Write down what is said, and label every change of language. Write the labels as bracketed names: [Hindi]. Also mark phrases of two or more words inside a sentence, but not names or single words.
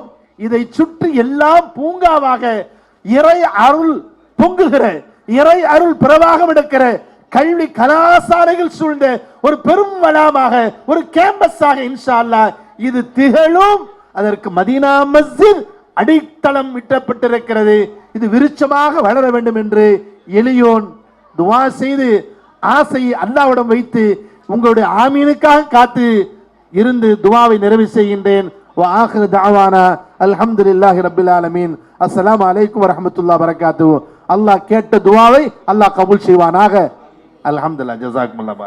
[Tamil] இதை சுற்றி எல்லாம் பூங்காவாக இறை அருள் பொங்குகிற, இறை அருள் பிரவாகம் எடுக்கிற கல்வி கலாசாலைகள் சூழ்ந்த ஒரு பெரும் வளாமாக, ஒரு கேம்பஸாக [Arabic] إن شاء الله [Tamil] இது திகழும். அதற்கு மதீனா மஸ்ஜித் அடித்தளம் இட்டப்பட்டிருக்கிறது. இது விருட்சமாக வளர வேண்டும் என்று எளியோன் துவா செய்து ஆசையை அல்லாஹ்விடம் வைத்து உங்களுடைய ஆமீனுக்காக காத்து இருந்து துவாவை நிறைவு செய்கின்றேன். [Arabic] وآخر دعوانا الحمد لله رب العالمين. السلام عليكم ورحمة الله وبركاته. [Tamil] அல்லாஹ் கேட்ட துவாவை அல்லாஹ் கபூல் செய்வானாக. [Arabic] الحمد لله. جزاكم الله.